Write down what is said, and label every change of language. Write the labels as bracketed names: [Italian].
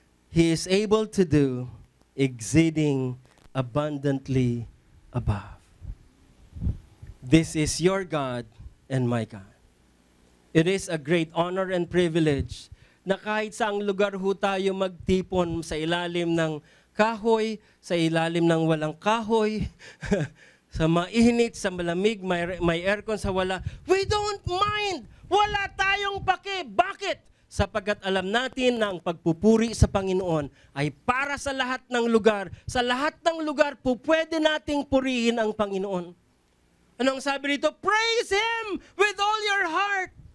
[English] He is able to do exceeding abundantly above. This is your God and my God. It is a great honor and privilege [Filipino] na kahit saang lugar ho tayo magtipon sa ilalim ng kahoy, sa ilalim ng walang kahoy, sa mainit, sa malamig, may aircon, sa wala, [English] we don't mind. [Filipino] Wala tayong pake. Bakit? Sapagkat alam natin na ang pagpupuri sa Panginoon ay para sa lahat ng lugar. Sa lahat ng lugar po pwede nating purihin ang Panginoon. Anong sabi dito? [English] Praise Him with all your heart.